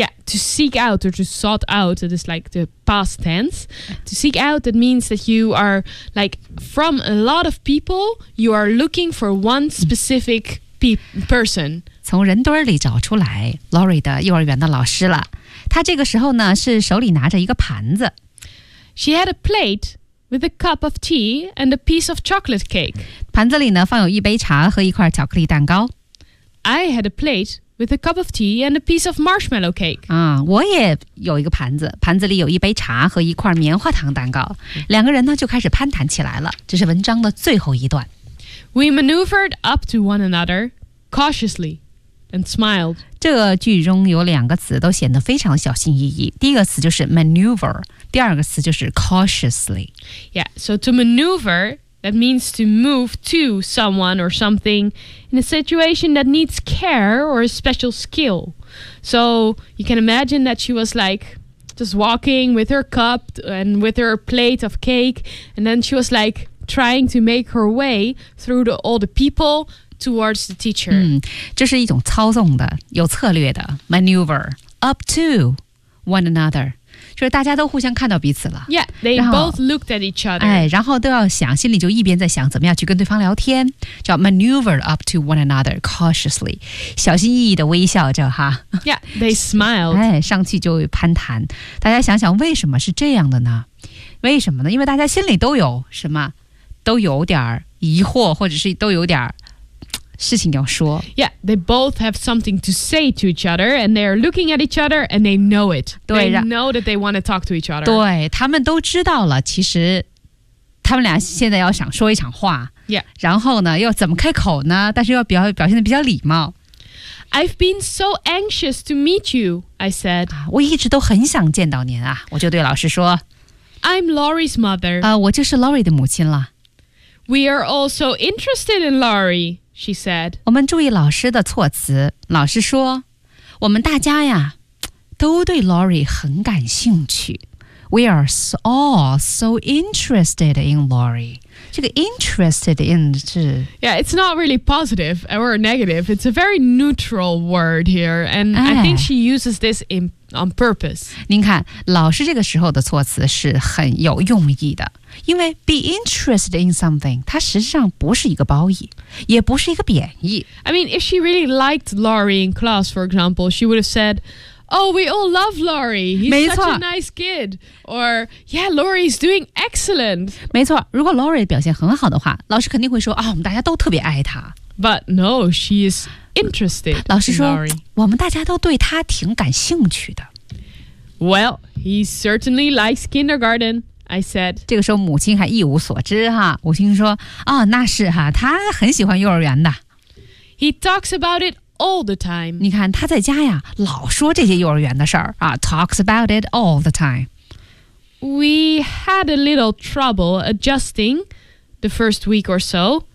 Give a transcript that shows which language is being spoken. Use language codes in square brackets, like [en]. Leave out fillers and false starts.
[en] Yeah, to seek out or to sought out, it is like the past tense. To seek out, that means that you are like from a lot of people, you are looking for one specific person. [zh] 从人堆里找出来 Lori 的幼儿园的老师了。她这个时候呢是手里拿着一个盘子。 [en] She had a plate with a cup of tea and a piece of chocolate cake. [zh] 盘子里呢放有一杯茶和一块巧克力蛋糕。 [en] I had a plate. With a cup of tea and a piece of marshmallow cake. [zh] 啊，我也有一个盘子，盘子里有一杯茶和一块棉花糖蛋糕。两个人呢就开始攀谈起来了。这是文章的最后一段。 [en] We maneuvered up to one another cautiously and smiled. [zh] 这个句中有两个词都显得非常小心翼翼。第一个词就是 maneuver， 第二个词就是 cautiously. [en] Yeah, so to maneuver. That means to move to someone or something in a situation that needs care or a special skill. So you can imagine that she was like just walking with her cup and with her plate of cake. And then she was like trying to make her way through all the people towards the teacher. [zh] 这是一种操纵的，有策略的 maneuver. [en] Up to one another. [zh] 就是大家都互相看到彼此了。 [en] Yeah, they both looked at each other. [zh] 哎，然后都要想，心里就一边在想怎么样去跟对方聊天，叫 [en] maneuver up to one another cautiously， [zh] 小心翼翼的微笑着哈。 [en] Yeah, they smiled. [zh] 哎，上去就攀谈。大家想想为什么是这样的呢？为什么呢？因为大家心里都有什么，都有点疑惑，或者是都有点事情要说。 [en] Yeah, they both have something to say to each other, and they're looking at each other, and they know it. They know that they want to talk to each other. [zh] 对，他们都知道了，其实他们俩现在要想说一场话。 [en] Yeah. [zh] 然后呢，又怎么开口呢？但是又表现得比较礼貌。 [en] I've been so anxious to meet you, I said. [zh] 我一直都很想见到您啊，我就对老师说。 [en] I'm Lori's mother. [zh] 我就是 Lori 的母亲了。 [en] We are all so interested in Lori. She said, [zh] 我们注意老师的措辞。老师说，我们大家呀，都对 Lori 很感兴趣。 [en] We are all so interested in Lori. [zh] 这个 interested in 是 [en] Yeah, it's not really positive or negative. It's a very neutral word here. And I think she uses this on purpose. [zh] 您看老师这个时候的措辞是很有用意的。因为 [en] be interested in something, [zh] 它实际上不是一个褒义也不是一个贬义。 [en] I mean, if she really liked Laurie in class, for example, she would have said,Oh, we all love Laurie. He's such a nice kid. Or, yeah, Laurie's doing excellent. [zh] 没错，如果 Laurie 表现很好的话，老师肯定会说，哦，我们大家都特别爱她。 [en] But no, she is interested in Laurie. [zh] 老师说，我们大家都对她挺感兴趣的。 [en] Well, he certainly likes kindergarten, I said. [zh] 这个时候母亲还一无所知哈，母亲说，哦，那是哈，他很喜欢幼儿园的。 [en] He talks about it. All the time. [zh] 你看他在家呀老说这些幼儿园的事儿啊 [en] talks about it all the time. We had a little trouble adjusting the first week or so.